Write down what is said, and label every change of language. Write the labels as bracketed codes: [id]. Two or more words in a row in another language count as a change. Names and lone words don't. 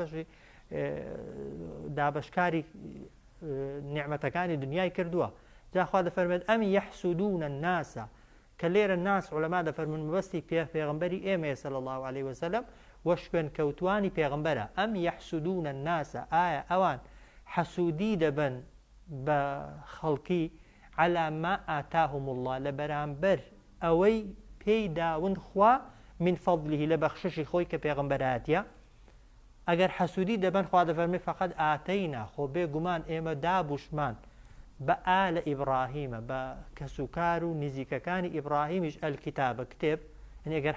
[ckb] دابەشکاری نیعمەتەکانی دنیای کردووە جاخوا دەفەرمێت ئەم [ar] یەحسودونە الناسە [ckb] کە لێرە ناس عولەما دەفەرمون مەبەستی پێغەمبەری ئێمەیە [ar] صلی الله عليه وسلم [ckb] وە شوێن کەوتوانی پێغەمبەرە ئەم [ar] یەحسودونە الناسە [ckb] ئایا ئەوان حەسوودی دەبن بە خەڵکی [ar] على ما آتاهم الله [ckb] لبرانبر ئەوەی پێی داون خوا [ar] من فضله [ckb] لە بەخششی خۆی کە پێغەمبەرایەتیە ئەگەر حەسوودی دەبن خوا دەفەرمێ [ar] فەقەد ئاتەینا [ckb] خۆ بێگومان ئێمە دابوشمان بە [ar] ئالە ئیبراهیمە [ckb] بە کەسوکار و نزیکەکانی ئیبراهیمیش ئەلکیتابە کتێب ئەگەر